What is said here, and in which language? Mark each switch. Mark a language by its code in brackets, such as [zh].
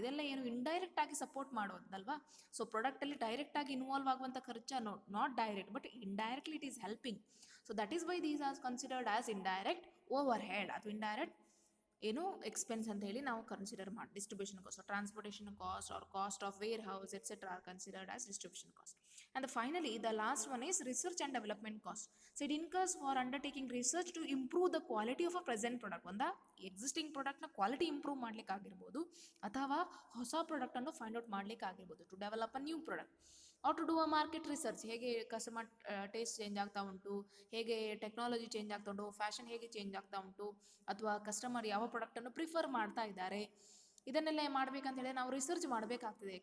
[kn] ಇದೆಲ್ಲ ಏನು ಇಂಡೈರೆಕ್ಟ್ ಆಗಿ ಸಪೋರ್ಟ್ ಮಾಡೋದಲ್ವಾ. ಸೊ ಪ್ರಾಡಕ್ಟಲ್ಲಿ ಡೈರೆಕ್ಟ್ ಆಗಿ ಇನ್ವಾಲ್ವ್ ಆಗುವಂಥ ಖರ್ಚು [en] Not direct but indirectly it is helping. So that is why these are considered as indirect overhead [kn] ಅಥವಾ indirect ಏನು ಎಕ್ಸ್ಪೆನ್ಸ್ ಅಂತ ಹೇಳಿ ನಾವು ಕನ್ಸಿಡರ್ ಮಾಡಿ. [en] Distribution cost, transportation cost or cost of warehouse etcetera are considered as distribution cost. And finally, the last one is research and development cost. So it incurs for undertaking research to improve the quality of a present product. [kn] ಒಂದು existing ಪ್ರಾಡಕ್ಟ್ನ quality improve ಮಾಡ್ಲಿಕ್ಕೆ ಆಗಿರ್ಬೋದು, ಅಥವಾ ಹೊಸ ಪ್ರಾಡಕ್ಟನ್ನು find out ಮಾಡ್ಲಿಕ್ಕೆ ಆಗಿರ್ಬೋದು, [en] To develop a new product or to do a market research. [kn] ಹೇಗೆ ಕಸ್ಟಮರ್ ಟೇಸ್ಟ್ ಚೇಂಜ್ ಆಗ್ತಾ ಉಂಟು, ಹೇಗೆ ಟೆಕ್ನಾಲಜಿ ಚೇಂಜ್ ಆಗ್ತಾ ಉಂಟು, ಫ್ಯಾಷನ್ ಹೇಗೆ ಚೇಂಜ್ ಆಗ್ತಾ ಉಂಟು, ಅಥವಾ ಕಸ್ಟಮರ್ ಯಾವ ಪ್ರಾಡಕ್ಟನ್ನು ಪ್ರಿಫರ್ ಮಾಡ್ತಾ ಇದ್ದಾರೆ, ಇದನ್ನೆಲ್ಲ ಮಾಡ್ಬೇಕಂತ ಹೇಳಿ ನಾವು ರಿಸರ್ಚ್ ಮಾಡಬೇಕಾಗ್ತದೆ.